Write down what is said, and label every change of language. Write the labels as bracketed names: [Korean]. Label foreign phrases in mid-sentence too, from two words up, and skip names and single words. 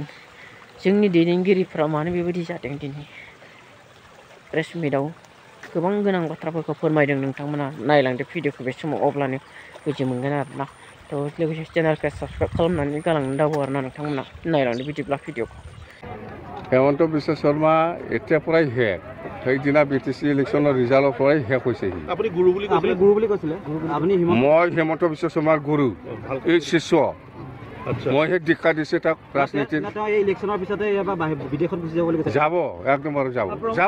[Bodo] जोंनि दैदेनगिरिफ्रा मानो बेबायदि जादों दिनै प्रेस मिटआव गोबां गोनां बाथ्राफोरखौ फोरमायदों। नोंथांमोना नायलांदो भिडिअखौ बे समाव अब्लानो बुजि मोनगोन आरोना। थ' लोगोसे चेनेलखौ साबस्क्राइब खालामनानै गालांनो दाबो आरोना नोंथांमोना नायलांदो बिदिब्ला भिडिअखौ। [Assamese] হেমন্ত বিশ্ব শৰ্মা এতিয়াৰ পৰাই হেক, সেইদিনা বিটিচি ইলেকশ্যনৰ ৰিজাল্টৰ পৰাই হেক হৈছেহি। মই হেমন্ত বিশ্ব শৰ্মাৰ গুৰু, এই শিষ্য। মই সেই দীক্ষা দিছে তাক ৰাজনীতিত যাব, একদম আৰু যাব যাব।